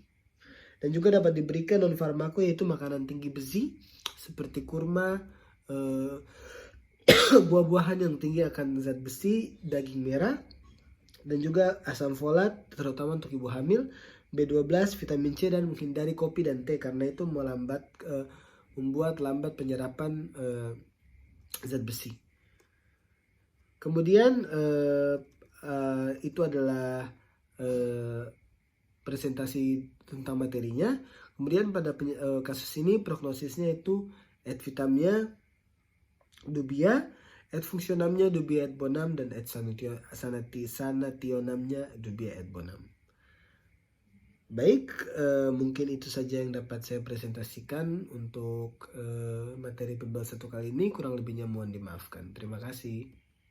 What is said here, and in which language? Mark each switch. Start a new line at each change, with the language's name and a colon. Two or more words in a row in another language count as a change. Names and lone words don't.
Indonesian: Dan juga dapat diberikan non farmako yaitu makanan tinggi besi seperti kurma, buah-buahan yang tinggi akan zat besi, daging merah, dan juga asam folat terutama untuk ibu hamil, B12, vitamin C, dan menghindari kopi dan teh karena itu membuat lambat penyerapan zat besi. Kemudian itu adalah presentasi tentang materinya. Kemudian pada kasus ini prognosisnya itu
Latin: et vitamnya dubia, et fungsionamnya dubia et bonam,
Indonesian: dan
Latin: et sanationamnya dubia et bonam.
Indonesian: Baik, mungkin itu saja yang dapat saya presentasikan untuk materi pembahasan 1 kali ini. Kurang lebihnya mohon dimaafkan. Terima kasih.